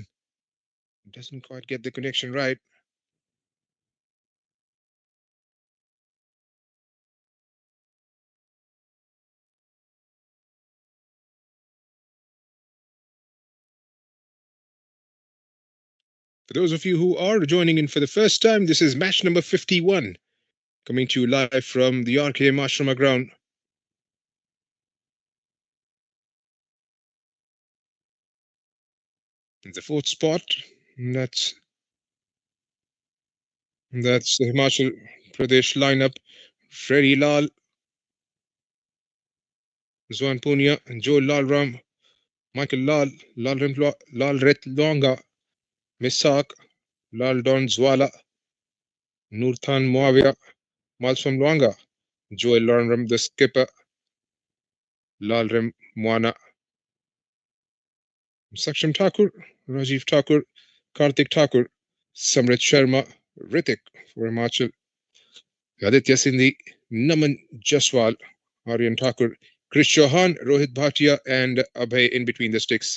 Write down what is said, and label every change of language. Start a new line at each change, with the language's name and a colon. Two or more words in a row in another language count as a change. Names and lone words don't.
English: Doesn't quite get the connection right. For those of you who are joining in for the first time, this is match number 51, coming to you live from the RKM Ashrama ground. In the 4th spot, that's the Himachal Pradesh lineup. Freddy Lal, Zwan Punia, and Joe Lalram, Michael Lal, Lal Retlonga, Misak, Lal Don Zwala, Nurthan Muawia, Malsum Luanga, Joel Lornram, the skipper, Lalrem Moana, Saksham Thakur, Rajiv Thakur, Karthik Thakur, Samrit Sharma, Ritik for Himachal, Aditya Sindhi, Naman Jaswal, Aryan Thakur, Krish Chauhan, Rohit Bhatia, and Abhay in between the sticks.